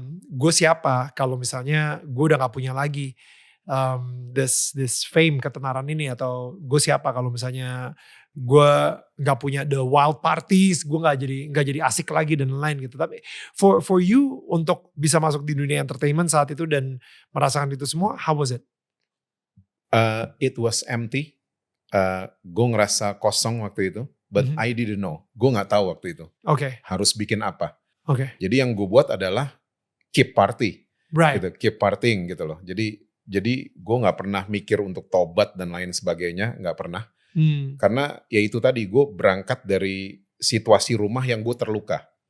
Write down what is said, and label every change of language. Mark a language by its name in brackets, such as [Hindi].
[Indonesian] Gue siapa kalau misalnya gue udah gak punya lagi [English] this fame, [Indonesian] ketenaran ini, atau gue siapa kalau misalnya gue nggak punya [English] the wild parties, [Indonesian] gue nggak jadi asik lagi dan lain gitu. Tapi [English] for you [Indonesian] untuk bisa masuk di dunia entertainment saat itu dan merasakan itu semua, [English] how was it? It was empty. [Indonesian] Gue ngerasa kosong waktu itu, [English] but I didn't know. [Indonesian] Gue nggak tahu waktu itu. Harus bikin apa. Jadi yang gue buat adalah [English] keep party, [Indonesian] gitu, [English] keep partying [Indonesian] gitu loh. Jadi gue gak pernah mikir untuk tobat dan lain sebagainya, gak pernah. Karena ya itu tadi, gue berangkat dari situasi rumah yang gue terluka.